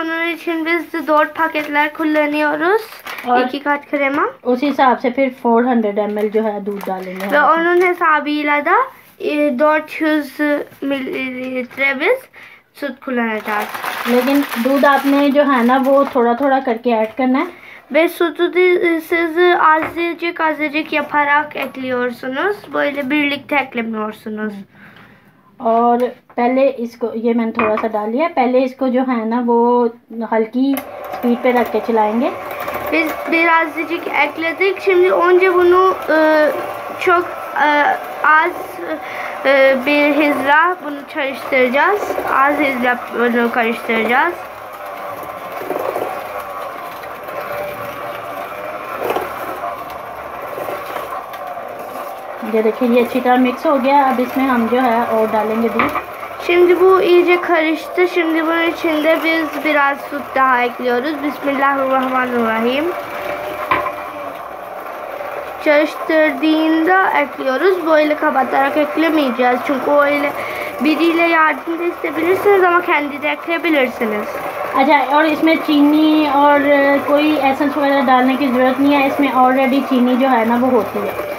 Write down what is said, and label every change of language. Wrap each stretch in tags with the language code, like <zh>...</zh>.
<tr>Onun için biz 4 paketler kullanıyoruz.</tr> <hi>और</hi> <tr>2 kat krema.</tr> <hi>उस हिसाब से फिर 400 ml जो है दूध डालेंगे</hi> <tr>Ve onun hesabıyla da 400 mililitre biz süt kullanacağız.</tr> <hi>लेकिन दूध आपने जो है ना वो थोड़ा थोड़ा करके ऐड करना है।</hi> <tr>Ve sütü de siz azıcık yaparak ekliyorsunuz. Böyle birlikte eklemiyorsunuz.</tr> <hi>और पहले इसको ये मैंने थोड़ा सा डाल लिया। पहले इसको जो है ना वो हल्की स्पीड पे रख के चलाएंगे।</hi> <tr>Biz birazcık ekledik. Şimdi önce bunu çok az bir hızla bunu karıştıracağız. Az hızla bunu karıştıracağız.</tr> <hi>ये देखिए ये अच्छी तरह मिक्स हो गया। अब इसमें हम जो है और डालेंगे दूध।</hi> <tr>Şimdi bu iyice karıştı. Şimdi bunun içinde biz biraz süt daha ekliyoruz.</tr> <ar>Bismillahirrahmanirrahim.</ar> <tr>Karıştırdığında ekliyoruz. Böyle kapatarak eklemeyeceğiz. Çünkü öyle biriyle yardım da isteyebilirsiniz ama kendi de ekleyebilirsiniz.</tr> <hi>अच्छा, और इसमें चीनी और कोई एसेंस वगैरह डालने की ज़रूरत नहीं है। इसमें ऑलरेडी चीनी जो है ना वो होती है।</hi>